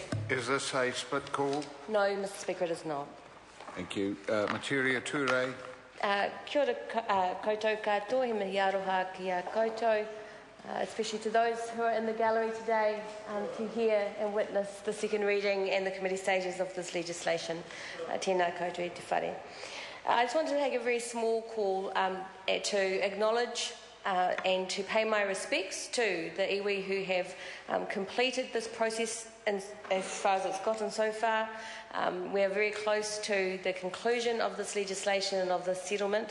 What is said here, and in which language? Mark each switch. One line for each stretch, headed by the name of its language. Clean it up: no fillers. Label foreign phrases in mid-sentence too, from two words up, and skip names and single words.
English: Is this a split call? No, Mr Speaker, it is not. Thank you. Materia Ture.
Māori: Kia ora koutou katoa, he mihi aroha ki a koutou,
English: especially to those who are in the gallery today to hear and witness the second reading and the committee stages of this legislation.
Māori: Tēnā koutou te whare.
English: I just wanted to take a very small call to acknowledge and to pay my respects to the iwi who have completed this process as far as it's gotten so far. We are very close to the conclusion of this legislation and of this settlement.